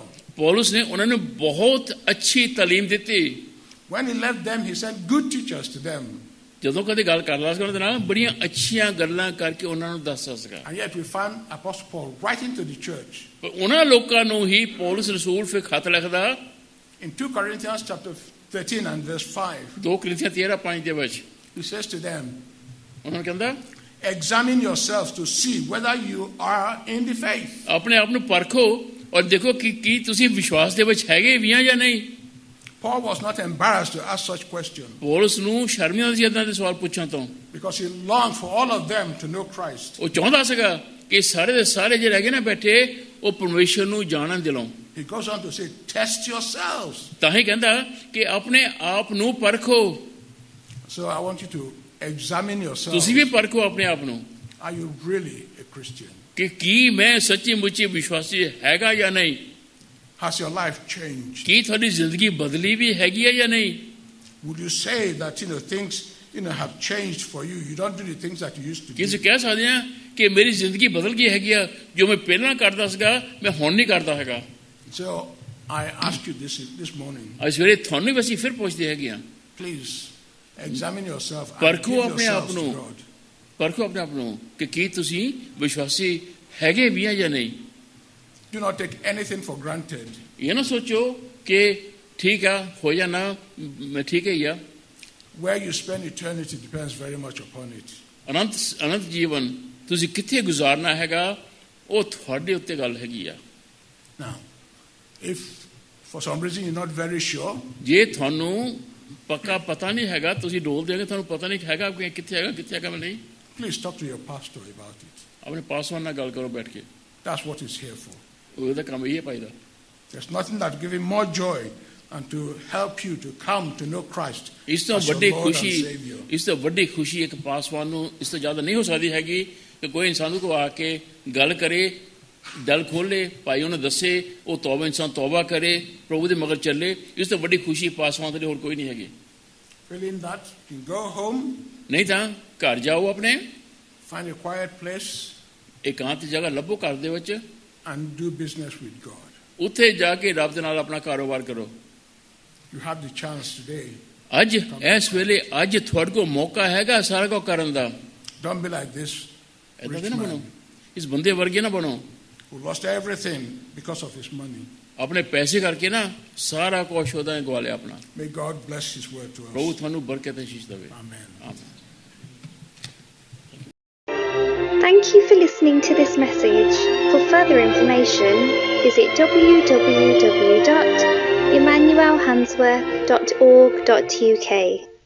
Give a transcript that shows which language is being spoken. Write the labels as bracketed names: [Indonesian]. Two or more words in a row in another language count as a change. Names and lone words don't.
[Punjabi] ਪੌਲੁਸ ਨੇ ਉਹਨਾਂ ਨੂੰ ਬਹੁਤ ਅੱਛੀ ਤਾਲੀਮ ਦਿੱਤੀ। [English] When he left them, he sent good teachers to them. [Punjabi] ਜਦੋਂ ਕਦੇ ਗੱਲ ਕਰਦਾ ਸੀ ਉਹਨਾਂ ਦੇ ਨਾਲ, ਬੜੀਆਂ ਅੱਛੀਆਂ ਗੱਲਾਂ ਕਰਕੇ ਉਹਨਾਂ ਨੂੰ ਦੱਸਦਾ ਸੀਗਾ। [English] And yet we find Apostle Paul writing to the church. [Punjabi] ਪਰ ਉਹਨਾਂ ਲੋਕਾਂ ਨੂੰ ਹੀ ਪੌਲੁਸ ਰਸੂਲ ਫਿਰ ਖਤ ਲਿਖਦਾ [English] In 2 Corinthians chapter 13 and verse 5, [Punjabi] 2 Corinthians 13:5 ਦੇ ਵਿੱਚ [English] he says to them, [Punjabi] ਉਹਨਾਂ ਨੂੰ ਕਹਿੰਦਾ [English] examine yourselves to see whether you are in the faith. [Punjabi] ਆਪਣੇ ਆਪ ਨੂੰ ਪਰਖੋ ਔਰ ਦੇਖੋ ਕਿ ਕੀ ਤੁਸੀਂ ਵਿਸ਼ਵਾਸ ਦੇ ਵਿੱਚ ਹੈਗੇ ਵੀ ਆ ਜਾਂ ਨਹੀਂ। [English] Paul was not embarrassed to ask such questions [Punjabi] ਪੌਲੁਸ ਨੂੰ ਸ਼ਰਮ ਨਹੀਂ ਆਉਂਦੀ ਏਦਾਂ ਦੇ ਸਵਾਲ ਪੁੱਛਣ ਤੋਂ, [English] because he longed for all of them to know Christ. [Punjabi] ਉਹ ਚਾਹੁੰਦਾ ਸੀਗਾ ਕਿ ਸਾਰੇ ਦੇ ਸਾਰੇ ਜਿਹੜੇ ਹੈਗੇ ਨਾ ਬੈਠੇ ਉਹ ਪਰਮੇਸ਼ਰ ਨੂੰ ਜਾਣਨ ਦਿਲੋਂ। [English] He goes on to say, test yourselves. [Punjabi] ਤਾਂ ਹੀ ਕਹਿੰਦਾ ਕਿ ਆਪਣੇ ਆਪ ਨੂੰ ਪਰਖੋ। [English] So I want you to examine yourselves. [Punjabi] ਤੁਸੀਂ ਵੀ ਪਰਖੋ ਆਪਣੇ ਆਪ ਨੂੰ [English] Are you really a Christian? [Punjabi] ਕਿ ਕੀ ਮੈਂ ਸੱਚੀ ਮੁੱਚੀ ਵਿਸ਼ਵਾਸੀ ਹੈਗਾ ਜਾਂ ਨਹੀਂ। [English] Has your life changed? [Punjabi] ਕੀ ਤੁਹਾਡੀ ਜ਼ਿੰਦਗੀ ਬਦਲੀ ਵੀ ਹੈਗੀ ਹੈ ਜਾਂ ਨਹੀਂ। [English] Would you say that things have changed for you? You don't do the things that you used to [Punjabi] ਕੀ [English] do. [Punjabi] ਅਸੀਂ ਕਹਿ ਸਕਦੇ ਹਾਂ ਕਿ ਮੇਰੀ ਜ਼ਿੰਦਗੀ ਬਦਲ ਗਈ ਹੈਗੀ ਆ, ਜੋ ਮੈਂ ਪਹਿਲਾਂ ਕਰਦਾ ਸੀਗਾ ਮੈਂ ਹੁਣ ਨਹੀਂ ਕਰਦਾ ਹੈਗਾ। [English] So I ask you this morning, [Punjabi] ਅੱਜ ਸਵੇਰੇ ਤੁਹਾਨੂੰ ਵੀ ਅਸੀਂ ਫਿਰ ਪੁੱਛਦੇ ਹੈਗੇ ਆ, [English] please examine yourself and [Punjabi] ਪਰਖੋ [English] give [Punjabi] ਆਪਣੇ ਆਪ [English] yourselves to [Punjabi] ਨੂੰ, [English] God. [Punjabi] ਪਰਖੋ ਆਪਣੇ ਆਪ ਨੂੰ ਕਿ ਕੀ ਤੁਸੀਂ ਵਿਸ਼ਵਾਸੀ ਹੈਗੇ ਵੀ ਆ ਜਾਂ ਨਹੀਂ। [English] Do not take anything for granted. [Punjabi] ਇਹ ਨਾ ਸੋਚੋ ਕਿ ਠੀਕ ਆ ਹੋ ਜਾਣਾ, ਮੈਂ ਠੀਕ ਹੈ ਆ। [English] Where you spend eternity depends very much upon it. [Punjabi] ਅਨੰਤ ਜੀਵਨ ਤੁਸੀਂ ਕਿੱਥੇ ਗੁਜ਼ਾਰਨਾ ਹੈਗਾ ਉਹ ਤੁਹਾਡੇ ਉੱਤੇ ਗੱਲ ਹੈਗੀ ਆ। [English] Now, if for some reason you're not very sure, [Punjabi] ਜੇ ਤੁਹਾਨੂੰ ਪੱਕਾ ਪਤਾ ਨਹੀਂ ਹੈਗਾ, ਤੁਸੀਂ ਡੋਲਦੇ ਹੋ ਤੁਹਾਨੂੰ ਪਤਾ ਨਹੀਂ ਹੈਗਾ ਕਿ ਕਿੱਥੇ ਹੈਗਾ ਮੈਂ ਨਹੀਂ, [English] please talk to your pastor about it. [Punjabi] ਆਪਣੇ ਪਾਸਵਾਨ ਨਾਲ ਗੱਲ ਕਰੋ ਬੈਠ ਕੇ, [English] That's what it's here for. [Punjabi] ਉਹਦਾ ਕੰਮ ਇਹ ਹੈ ਭਾਈ ਦਾ। [English] There's nothing that gives him more joy than to help you to come to know Christ [Punjabi] ਇਸ ਤੋਂ [English] as your [Punjabi] ਵੱਡੀ [English] Lord and [Punjabi] ਖੁਸ਼ੀ, [English] Savior. [Punjabi] ਇਸ ਤੋਂ ਵੱਡੀ ਖੁਸ਼ੀ ਇੱਕ ਪਾਸਵਾਨ ਨੂੰ ਇਸ ਤੋਂ ਜ਼ਿਆਦਾ ਨਹੀਂ ਹੋ ਸਕਦੀ ਹੈਗੀ ਕਿ ਕੋਈ ਇਨਸਾਨ ਨੂੰ ਆ ਕੇ ਗੱਲ ਕਰੇ, ਦਿਲ ਖੋਲੇ, ਭਾਈ ਉਹਨੂੰ ਦੱਸੇ, ਉਹ ਤੌਬਾ ਇਨਸਾਨ ਤੌਬਾ ਕਰੇ, ਪ੍ਰਭੂ ਦੇ ਮਗਰ ਚੱਲੇ। ਇਸ ਤੋਂ ਵੱਡੀ ਖੁਸ਼ੀ ਪਾਸਵਾਨ ਦੇ ਲਈ ਹੋਰ ਕੋਈ ਨਹੀਂ ਹੈਗੀ। [English] Feeling that, you can go home, [Punjabi] ਨਹੀਂ ਤਾਂ ਘਰ ਜਾਓ, ਆਪਣੇ [English] find a quiet place, [Punjabi] ਇਕਾਂਤ ਜਗ੍ਹਾ ਲੱਭੋ ਘਰ ਦੇ ਵਿੱਚ, [English] and do business with God. [Punjabi] ਉੱਥੇ ਜਾ ਕੇ ਰੱਬ ਦੇ ਨਾਲ ਆਪਣਾ ਕਾਰੋਬਾਰ ਕਰੋ। [English] You have the chance today. [Punjabi] ਅੱਜ ਇਸ ਵੇਲੇ ਅੱਜ ਤੁਹਾਡੇ ਕੋਲ ਮੌਕਾ ਹੈਗਾ ਸਾਰਾ ਕੁਝ ਕਰਨ ਦਾ। [English] Don't be like this [Punjabi] ਏਦਾਂ [English] rich [Punjabi] ਦੇ ਨਾ ਬਣੋ, [English] man [Punjabi] ਇਸ ਬੰਦੇ ਵਰਗੇ ਨਾ ਬਣੋ [English] who lost everything because of his money. [Punjabi] ਆਪਣੇ ਪੈਸੇ ਕਰਕੇ ਨਾ ਸਾਰਾ ਕੁਝ ਉਹਦਾ ਗਵਾ ਲਿਆ ਆਪਣਾ। [English] May God bless his word to [Punjabi] ਪ੍ਰਭੂ [English] us. [Punjabi] ਤੁਹਾਨੂੰ ਬਰਕਤ ਅਸੀਸ ਦੇਵੇ। [English] Amen. [Punjabi] ਆਮੀਨ। [English] Thank you for listening to this message. For further information, visit www.emmanuelhansworth.org.uk.